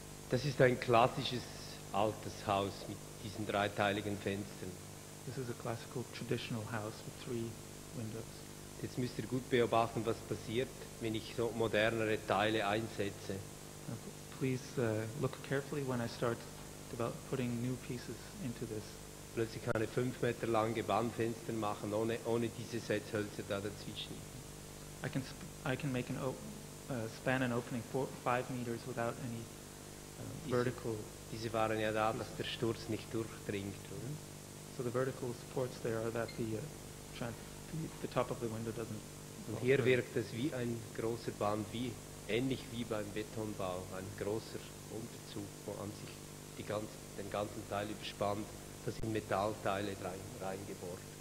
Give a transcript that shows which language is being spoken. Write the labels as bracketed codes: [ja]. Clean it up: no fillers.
[de] Das ist ein klassisches altes Haus mit diesen dreiteiligen Fenstern. [en] This is a classical traditional house with 3 windows. [de] Jetzt müsst ihr gut beobachten, was passiert, wenn ich so modernere Teile einsetze. [en] Please look carefully when I start putting new pieces into this. [de] Plötzlich kann ich 5 Meter lange Wandfenster machen, ohne diese Setzhölzer da dazwischen. [en] I can make span an opening 5 meters without any vertical. [de] Diese waren ja da, dass der Sturz nicht durchdringt. Oder? [en] So the vertical supports there are that the top of the window doesn't. [de] Und hier wirkt es wie ein großer Band, ähnlich wie beim Betonbau, ein großer Unterzug, wo an sich den ganzen Teil überspannt. Da sind Metallteile reingebohrt.